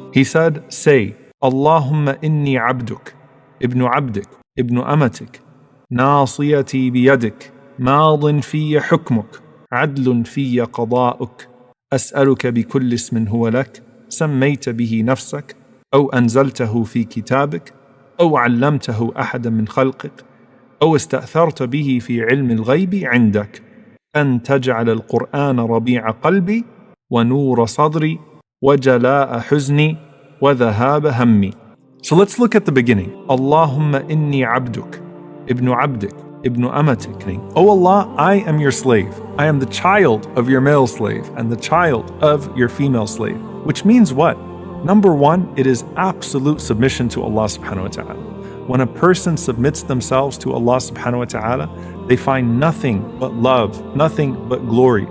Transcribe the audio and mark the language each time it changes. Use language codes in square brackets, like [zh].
[en] He said, say, [ar] Allahumma inni abduk, ibnu abdik, ibnu amatik, nasiyati biyadik, madin fiyya hukmuk, adlun fiyya qada'uk, as'aluka bi kulli ismin huwa lak, sammayta bihi nafsak, أو أنزلته في كتابك أو علمته أحدا من خلقك أو استأثرت به في علم الغيب عندك أن تجعل القرآن ربيع قلبي ونور صدري وجلاء حزني وذهاب همي. [en] So let's look at the beginning. [ar] اللهم إني عبدك ابن عبدك ابن أمتك. [en] O Allah, I am your slave. I am the child of your male slave and the child of your female slave. Which means what? Number one, it is absolute submission to Allah subhanahu wa ta'ala. When a person submits themselves to Allah subhanahu wa ta'ala, they find nothing but love, nothing but glory.